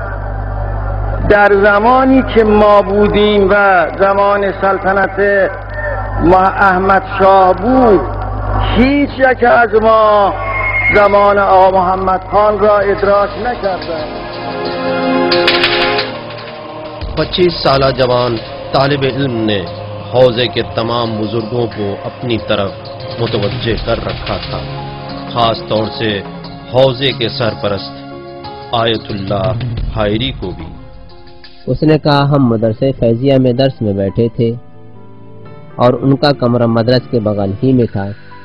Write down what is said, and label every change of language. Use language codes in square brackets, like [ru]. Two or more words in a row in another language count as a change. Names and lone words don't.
[fa] در زمانی که ما بودیم و زمان سلطنت احمد شاه بود، هیچ یک از ما زمان آقا محمد خان را ادراک نکردند. [ur] 25 سالہ جوان طالب علم نے حوزے کے تمام بزرگوں کو اپنی طرف متوجہ کر رکھا تھا، خاص طور سے حوزے کے سرپرست آیت اللہ حائری کو بھی۔ اس نے کہا ہم مدرسے فیضیہ میں درس میں بیٹھے تھے اور ان کا کمرہ مدرس کے بغل ہی میں تھا۔